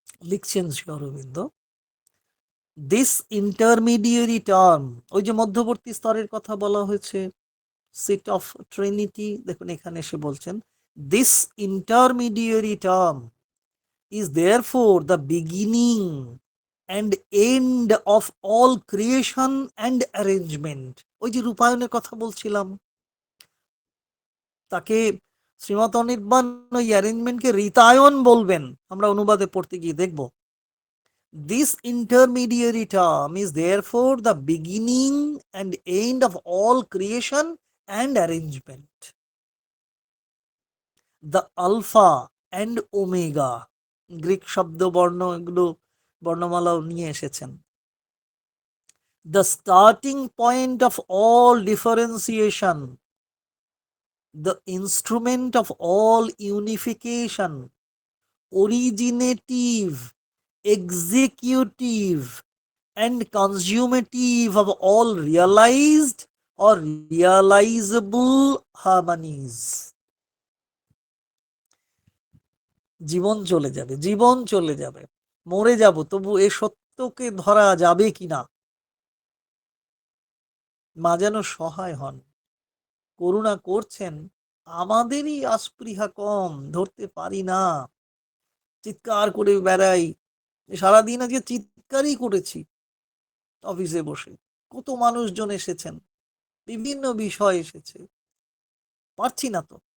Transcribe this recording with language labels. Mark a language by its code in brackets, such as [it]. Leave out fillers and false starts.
[bn] লিখছেন Shri Aurobindo, [en] this intermediary term, [bn] ওই যে মধ্যবর্তী স্তরের কথা বলা হয়েছে, [en] seat of trinity, [bn] দেখুন এখানে এসে বলছেন [en] This intermediary term is therefore the beginning and end of all creation and arrangement। [bn] ওই যে রূপায়ণের কথা বলছিলাম, তাকে শ্রীমত অনির্বাণ ওই অ্যারেঞ্জমেন্টকে ঋতায়ন বলবেন, আমরা অনুবাদে পড়তে গিয়ে দেখব। [en] This intermediary term is therefore the beginning and end of all creation and arrangement। The alpha and omega, [bn] Greek শব্দ বর্ণ এগুলো বর্ণমালাও নিয়ে এসেছেন। [en] The starting point of all differentiation, the instrument of all unification, originative, executive, and consummative of all realized or realizable harmonies. [bn] জীবন চলে যাবে, জীবন চলে যাবে, মরে যাব, তবু এ সত্যকে ধরা যাবে কিনা। মা যেন সহায় হন, করুণা করছেন, আমাদেরই আস্পৃহা কম, ধরতে পারি না, চিৎকার করে বেড়াই, সারাদিন আজকে চিৎকারই করেছি অফিসে বসে, কত মানুষজন এসেছেন, বিভিন্ন বিষয় এসেছে, পারছি না তো।